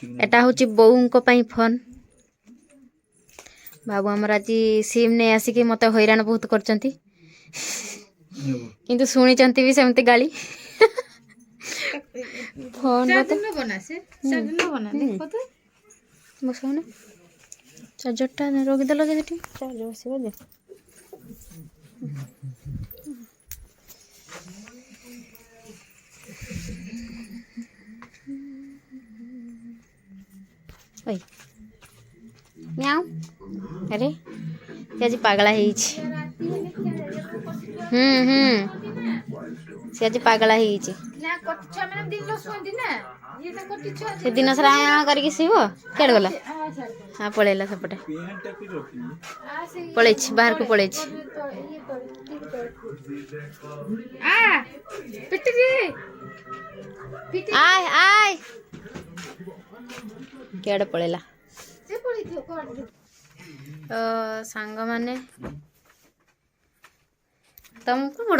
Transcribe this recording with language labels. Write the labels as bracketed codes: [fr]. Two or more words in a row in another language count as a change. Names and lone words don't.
[or] ଏଟା ହଉଛି ବୋଉଙ୍କ ପାଇଁ ଫୋନ୍ ବାବୁ ଆମର ଆଜି ସିମ୍ ନେଇ ଆସିକି ମତେ ହଇରାଣ ବହୁତ କରିଛନ୍ତି କିନ୍ତୁ ଶୁଣିଛନ୍ତି ବି ସେମିତି ଗାଳି ଫୋନ୍ ବସାଉନା ଚାର୍ଜରଟା ରଖିଦେଲ ଯେ ସେଠି ଚାର୍ଜ ବସିବ ଯେ ओए म्याऊ अरे ସେ ଆଜି ପାଗଳା ହେଇଛି ସେ ଆଜି ପାଗଳା ହେଇଛି ସେ ଦିନ ସାରା କରିକି ଶୋଇବ କେଡ଼େ ଗଲା ହଁ ପଳେଇଲା ସେପଟେ ପଳେଇଛି ବାହାରକୁ ପଳେଇଛି ଆय ଆୟ କେଡ଼େ ପଳେଇଲା ସାଙ୍ଗମାନେ ତମକୁ ବଡ଼